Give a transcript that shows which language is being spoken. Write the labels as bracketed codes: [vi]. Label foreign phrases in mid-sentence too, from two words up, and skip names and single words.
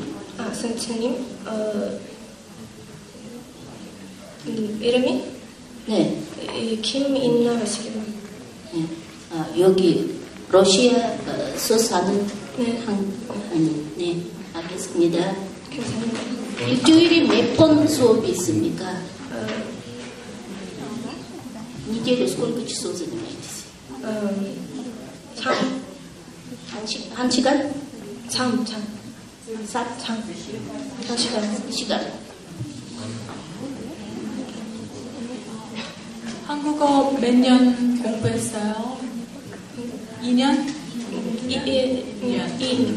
[ko] 선생님? 이름이? 네. 김인나 씨입니다. 네. 여기 러시아에서 사는 네. 네. 알겠습니다. 감사합니다. 일주일에 몇 번 수업이 있습니까? [ru] неделю сколько часов занимаетесь? [ko] 1 시간? 3 시간. 한국어 몇 년 공부했어요? 2년? 2년.